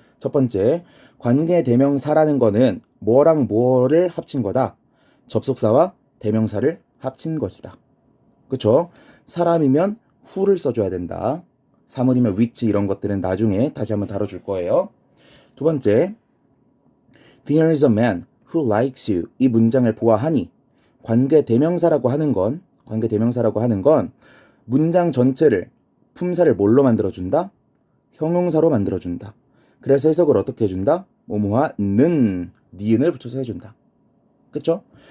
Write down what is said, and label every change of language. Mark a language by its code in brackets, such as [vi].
[ko] 첫 번째, 관계대명사라는 거는 뭐랑 뭐를 합친 거다? 접속사와 대명사를 합친 것이다. 그쵸? 사람이면 who를 써줘야 된다. 사물이면 which 이런 것들은 나중에 다시 한번 다뤄줄 거예요. 두 번째, [en] There is a man who likes you. [ko] 이 문장을 보아하니 관계대명사라고 하는 건 문장 전체를 품사를 뭘로 만들어준다? 형용사로 만들어준다. 그래서 해석을 어떻게 해준다? 뭐뭐하는 니은을 붙여서 해준다. 그쵸?